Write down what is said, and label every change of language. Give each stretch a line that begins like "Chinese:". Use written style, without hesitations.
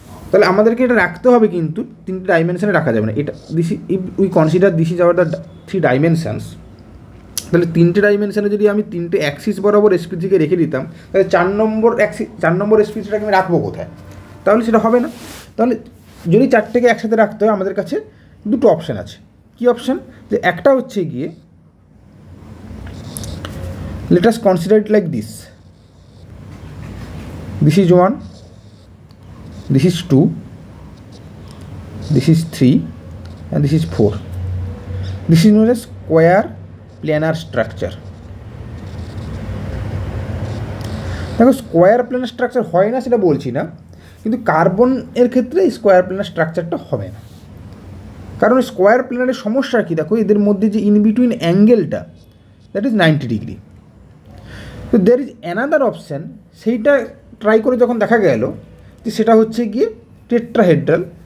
Bangla: তাহলে আমাদেরকে এটা রাখতে হবে, কিন্তু 3টে ডাইমেনশানে রাখা যাবে না। এটা
English: this if we consider this is our the 3 dimensions,
Bangla: তাহলে 3টে ডাইমেনশানে যদি আমি 3টে অ্যাক্সিস বরাবর sp3কে রেখে দিতাম, তাহলে 4 নম্বর sp3টাকে আমি রাখবো কোথায়? তাহলে সেটা হবে না। তাহলে যদি 4টেকে একসাথে রাখতে হয়, আমাদের কাছে দুটো অপশান আছে। কী অপশান? যে একটা হচ্ছে গিয়ে
English: Let us consider it like this. This is 1, this is 2, this is 3, and this is 4. This is known as square planar structure.
Bangla: দেখো স্কোয়ার প্ল্যানার স্ট্রাকচার হয় না সেটা বলছি না, কিন্তু কার্বন এর ক্ষেত্রে স্কোয়ার প্ল্যানার স্ট্রাকচারটা হবে না। কারণ স্কোয়ার প্ল্যানারের সমস্যা কি, দেখো এদের মধ্যে যে in between অ্যাঙ্গেলটা
English: That is 90 degree.
Bangla: তো
English: there is another option,
Bangla: সেইটা ট্রাই করে যখন দেখা গেল যে সেটা হচ্ছে গিয়ে টেট্রাহেড্রাল।